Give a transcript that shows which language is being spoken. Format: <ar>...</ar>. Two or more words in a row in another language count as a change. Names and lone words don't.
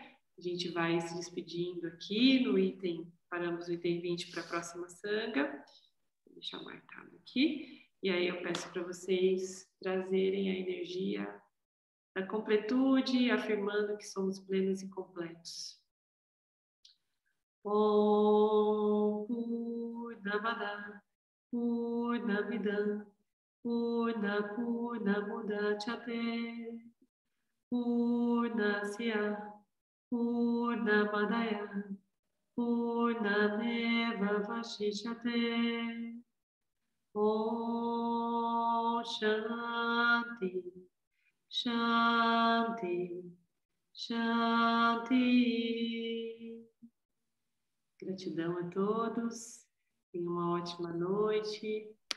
<pt>A gente vai se despedindo aqui no item, paramos no item 20 para a próxima sanga. Vou deixar marcado aqui. E aí eu peço para vocês trazerem a energia da completude, afirmando que somos plenos e completos.</pt> <sa>ॐ पूर्णमदः पूर्णमिदं पूर्णमुदच्यते पूर्णस्य पूर्णमादाय पूर्णमेव वशिष्यते. ॐ शान्ति, शान्ति, शान्ति.</sa> <pt>Gratidão a todos. Tenham uma ótima noite.</pt>